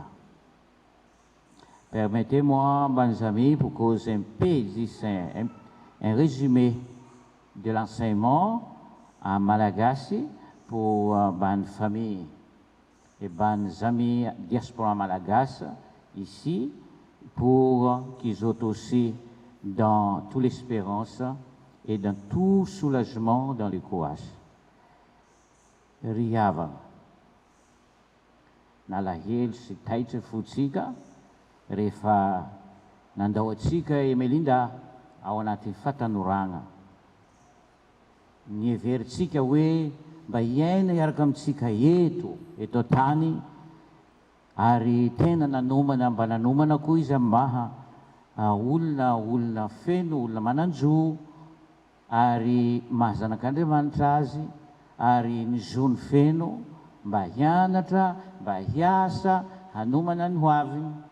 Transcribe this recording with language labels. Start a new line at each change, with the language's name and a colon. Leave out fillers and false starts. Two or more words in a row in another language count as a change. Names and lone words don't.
French: Permettez-moi, bons amis, pour causer un peu un résumé de l'enseignement à Malagasy pour bonnes familles et bonnes amis diaspora malagasy ici pour qu'ils soient aussi dans toute l'espérance et dans tout soulagement dans le courage.
Malagasy: Riava. Nalahelo sy taitra fotsika rehefa nandao atsika Emelinda ao anatin'ny fatanorana. Niheveritsika hoe mba hiaina hiaraka amintsika eto tany ary tena nanomana mba nanomana koa izy amin'ny maha olona feno, olona mananjo ary mahazanak'Andriamanitra azy ary ny zony feno mba hianatra, mba hiasa, hanomana ny hoaviny.